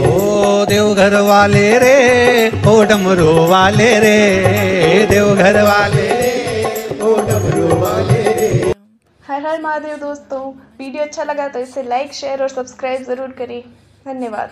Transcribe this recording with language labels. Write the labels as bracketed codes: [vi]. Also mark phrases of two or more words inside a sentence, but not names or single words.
[hi] ओ देवघर वाले रे, ओ डमरू वाले रे, देवघर वाले रे, ओ डमरू वाले रे। हर हर महादेव दोस्तों, वीडियो अच्छा लगा तो इसे लाइक शेयर और सब्सक्राइब ज़रूर करें। धन्यवाद।